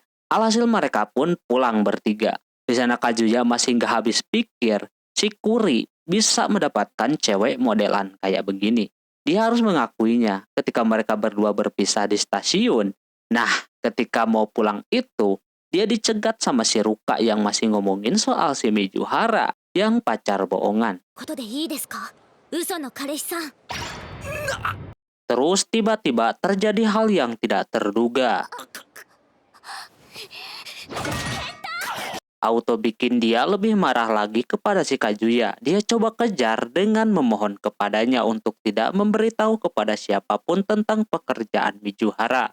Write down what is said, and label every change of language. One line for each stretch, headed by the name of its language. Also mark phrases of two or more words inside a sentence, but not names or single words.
Indonesian: Alhasil mereka pun pulang bertiga. Di sana Kazuya masih nggak habis pikir, si Kuri bisa mendapatkan cewek modelan kayak begini. Dia harus mengakuinya ketika mereka berdua berpisah di stasiun. Nah, ketika mau pulang itu, dia dicegat sama si Ruka yang masih ngomongin soal si Mizuhara yang pacar bohongan.
Japanese: ことでいいですか、嘘の彼氏さん。
Indonesian: Terus tiba-tiba terjadi hal yang tidak terduga. Auto bikin dia lebih marah lagi kepada si Kazuya. Dia coba kejar dengan memohon kepadanya untuk tidak memberitahu kepada siapapun tentang pekerjaan Mizuhara.